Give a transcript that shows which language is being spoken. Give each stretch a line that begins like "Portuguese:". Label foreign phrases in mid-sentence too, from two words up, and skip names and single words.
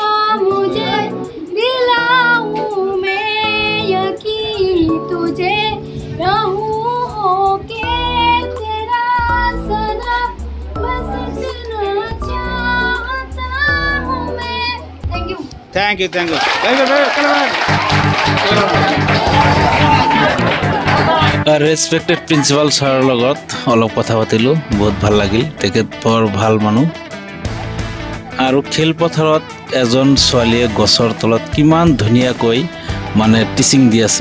Hindi: तुझे रहूं होके तेरा सदा बस इतना चाहता हूँ मैं
English: thank you respected principal
Assamese: ছাৰৰ লগত অলপ কথা পাতিলোঁ, বহুত ভাল লাগিল। তেখেত বৰ ভাল মানুহ। আৰু খেলপথাৰত এজন ছোৱালীয়ে গছৰ তলত কিমান ধুনীয়াকৈ টিচিং দি আছে।